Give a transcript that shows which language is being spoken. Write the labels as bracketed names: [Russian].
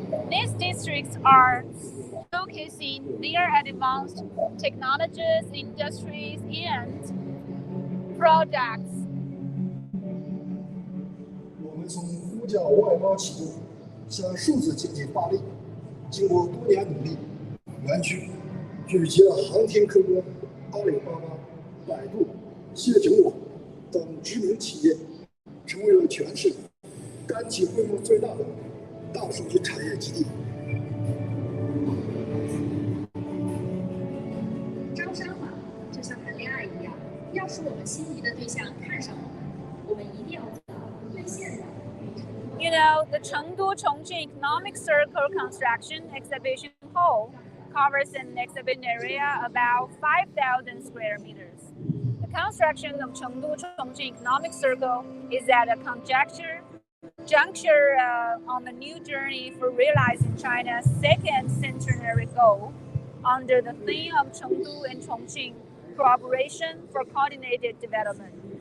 [English] These districts are showcasing their advanced technologies, industries, and products. [Chinese] 我们从呼叫外贸启动，向数字经济发力，经过多年努力，园区聚集了航天科工、阿里巴巴、百度、谢九网等知名企业，成为了全市单体规模最大的大数据产业基地。招商嘛，就像谈恋爱一样，要使我们心仪的对象看上我们一定要做到兑现的。 [English] You know, the Chengdu Chongqing Economic Circle Construction Exhibition Hall covers an exhibition area about 5,000 square meters. The construction of Chengdu Chongqing Economic Circle is at a juncture on the new journey for realizing China's second centenary goal under the theme of Chengdu and Chongqing cooperation for coordinated development.